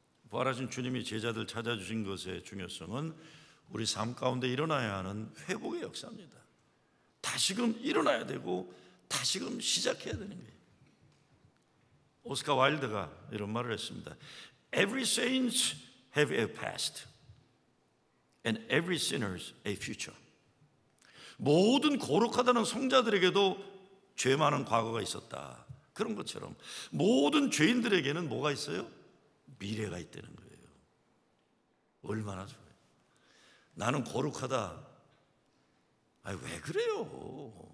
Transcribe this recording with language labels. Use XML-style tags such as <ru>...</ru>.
<ko>부활하신 주님이 제자들 찾아주신 것의 중요성은 우리 삶 가운데 일어나야 하는 회복의 역사입니다. 다시금 일어나야 되고 다시금 시작해야 되는 거예요. 오스카 와일드가 이런 말을 했습니다.</ko> <en>Every saint have a past and every sinners a future.</en> <ko>모든 거룩하다는 성자들에게도 죄 많은 과거가 있었다. 그런 것처럼 모든 죄인들에게는 뭐가 있어요? 미래가 있다는 거예요. 얼마나 좋아요. 나는 거룩하다. 아니, 왜 그래요?</ko>